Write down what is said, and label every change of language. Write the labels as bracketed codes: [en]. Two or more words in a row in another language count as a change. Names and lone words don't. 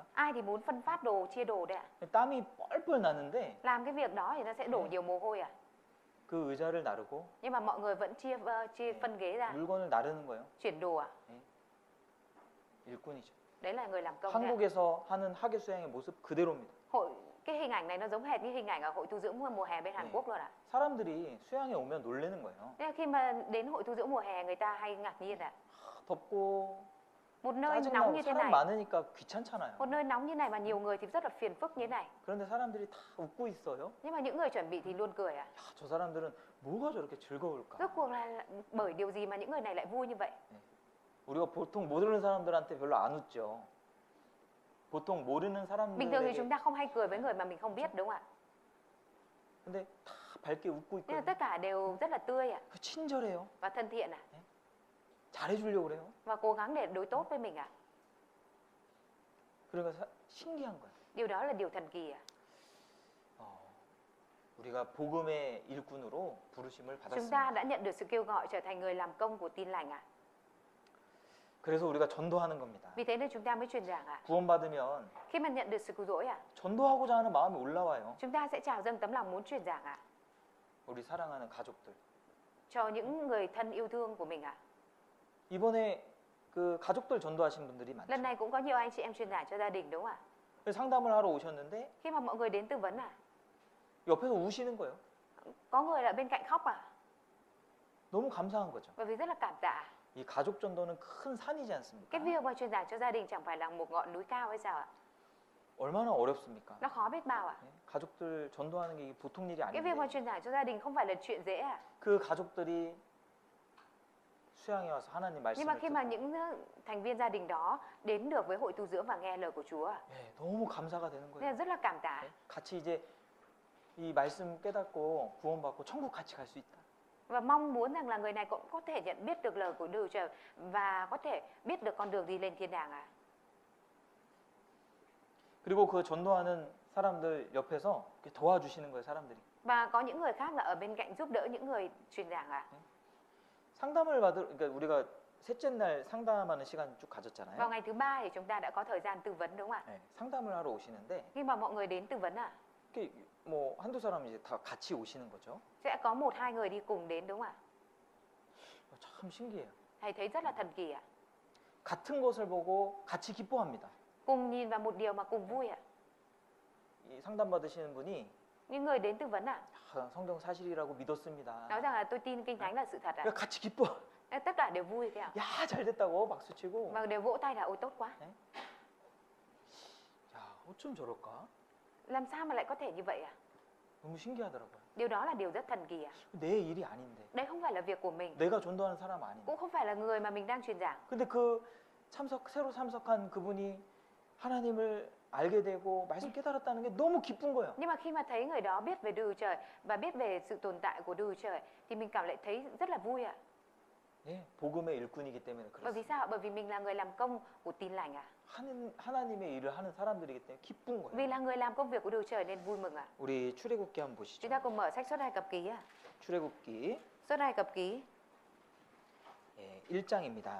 [vi] Ai thì muốn phân phát đồ, chia đồ đấy ạ? [ko] 땀이 뻘뻘 나는데 [vi] Làm cái việc đó thì nó sẽ đổ nhiều mồ hôi à? [ko] 그 의자를 나르고 [vi] Nhưng mà mọi người vẫn chia phân ghế ra, [ko] 물건을 나르는 거예요. [vi] chuyển đồ à? [ko] 일꾼이죠. [vi] Đấy là người làm công đấy ạ. [ko] 한국에서 하는 하계 수양의 모습 그대로입니다. [vi] Cái hình ảnh này nó giống hệt như hình ảnh ở hội tu dưỡng mùa hè bên Hàn [ko] 네. [vi] Quốc luôn ạ. [ko] 사람들이 수양에 오면 놀라는 거예요. [vi] Nên là khi mà đến hội tu dưỡng mùa hè người ta hay ngạc nhiên ạ. [ko] 덥고 [vi] Một nơi nóng [ko] 짜증나고 [vi] như thế [ko] 사람 [vi] này, [ko] 많으니까 귀찮잖아요. [vi] một nơi nóng như này mà nhiều người thì rất là phiền phức như thế này. [ko] 그런데 사람들이 다 웃고 있어요. [vi] Nhưng mà những người chuẩn bị thì luôn cười ạ. [ko] 야, 저 사람들은 뭐가 저렇게 즐거울까? [vi] Rốt cuộc là bởi điều gì mà những người này lại vui như vậy? [ko] 우리가 보통 모르는 사람들한테 별로 안 웃죠. 보통 모르는 [vi] Bình thường thì [ko] 사람들에게 [vi] chúng ta không hay cười với người mà mình không biết, đúng không ạ? [ko] 근데 다 밝게 웃고 [vi] Nhưng mà [ko] 있거든요. [vi] tất cả đều rất là tươi ạ [ko] 그 친절해요. [vi] và thân thiện ạ [ko] 잘해주려고 그래요. [vi] và cố gắng để đối tốt với mình ạ. [ko] 그러니까 신기한 거예요. [vi] Điều đó là điều thần kỳ ạ. [ko] 우리가 복음의 일꾼으로 부르심을 [vi] Chúng [ko] 받았습니다. [vi] ta đã nhận được sự kêu gọi trở thành người làm công của tin lành ạ. [ko] 그래서 우리가 전도하는 겁니다. [vi] Vì thế nên chúng ta mới truyền giảng ạ. [ko] 구원받으면 [vi] Khi mà nhận được sự cứu rỗi ạ, [ko] 전도하고자 하는 마음이 올라와요. [vi] chúng ta sẽ trào dâng tấm lòng muốn truyền giảng ạ [ko] 우리 사랑하는 가족들. [vi] cho những người thân yêu thương của mình ạ. [ko] 이번에 그 가족들 전도하신 분들이 많죠. [vi] Lần này cũng có nhiều anh chị em truyền giảng cho gia đình, đúng không ạ? [ko] 그래서 상담을 하러 오셨는데 [vi] Khi mà mọi người đến tư vấn ạ, [ko] 옆에서 우시는 거예요. [vi] có người ở bên cạnh khóc ạ, [ko] 너무 감사한 거죠. [vi] bởi vì rất là cảm tạ. [ko] 이 가족 전도는 큰 산이지 않습니까? [vi] Cái việc mà truyền giảng cho gia đình chẳng phải là một ngọn núi cao hay sao ạ? [ko] 얼마나 어렵습니까? [vi] Nó khó biết bao ạ. [ko] 네? 가족들 전도하는 게 이게 보통 일이 [vi] Cái việc mà [ko] 아닌데 [vi] truyền giảng cho gia đình không phải là chuyện dễ ạ. [ko] 그 가족들이 수양에 와서 하나님 [vi] Nhưng mà [ko] 말씀을 [vi] khi mà [ko] 듣고 [vi] những thành viên gia đình đó đến được với hội tu dưỡng và nghe lời của Chúa, [ko] 네, 너무 감사가 되는 [vi] nên [ko] 거예요. [vi] là rất là cảm tạ. [ko] 네? 같이 이제 이 말씀 깨닫고 구원받고 천국 같이 갈 수 있다. [vi] Và mong muốn rằng là người này cũng có thể nhận biết được lời của Đức Trời và có thể biết được con đường đi lên thiên đàng ạ. [ko] 그리고 그 전도하는 사람들 옆에서 이렇게 도와주시는 거예요, 사람들이. [vi] Và có những người khác là ở bên cạnh giúp đỡ những người truyền giảng ạ. [ko] 상담을 그러니까 우리가 셋째 날 상담하는 시간 쭉 가졌잖아요. [vi] Vào ngày thứ ba thì chúng ta đã có thời gian tư vấn, đúng không ạ? [ko] 네, 상담을 하러 오시는데 [vi] Khi mà mọi người đến tư vấn ạ, [ko] 이렇게 뭐 한두 사람 이제 다 같이 오시는 거죠. [vi] sẽ có một hai người đi cùng đến, đúng không ạ? [ko] 참 신기해요. [vi] Thầy thấy rất là thần kỳ ạ. [ko] 같은 것을 보고 같이 기뻐합니다. [vi] Cùng nhìn vào một điều mà cùng vui ạ. [ko] 이 상담 받으시는 분이 [vi] Những người đến tư vấn ạ, [ko] 성경 사실이라고 믿었습니다. [vi] nói rằng là tôi tin kinh thánh là sự thật ạ. [ko] 그러니까 같이 기뻐. [vi] Tất cả đều vui thế ạ. [ko] 야, 잘 됐다고 박수 치고. [vi] Và đều vỗ tay là ôi tốt quá. [ko] 야, 어쩜 저럴까? [vi] Làm sao mà lại có thể như vậy ạ? [ko] 너무 신기하더라고요. [vi] Điều đó là điều rất thần kỳ ạ. [ko] 내 일이 아닌데. [vi] Đấy không phải là việc của mình, [ko] 내가 전도하는 사람 아닌데. [vi] cũng không phải là người mà mình đang truyền giảng. [ko] 근데 그 새로 참석한 그분이 하나님을 알게 되고 말씀 깨달았다는 게 너무 기쁜 거예요. [vi] Nhưng mà khi mà thấy người đó biết về Đức Trời và biết về sự tồn tại của Đức Trời thì mình cảm lại thấy rất là vui ạ. [ko] 예, 복음의 일꾼이기 때문에 [vi] Bởi vì [ko] 그렇습니다. [vi] sao ạ? Bởi vì mình là người làm công của tin lành ạ. [ko] 하나님의 일을 하는 사람들이기 때문에 기쁜 [vi] Vì [ko] 거예요. [vi] là người làm công việc của Đức Trời nên vui mừng ạ. [ko] 우리 출애굽기 한번 보시죠. [vi] Chúng ta cùng mở sách Xuất Ai Cập Ký ạ. [ko] 출애굽기 [vi] Xuất Ai Cập Ký, [ko] 예, 1장입니다.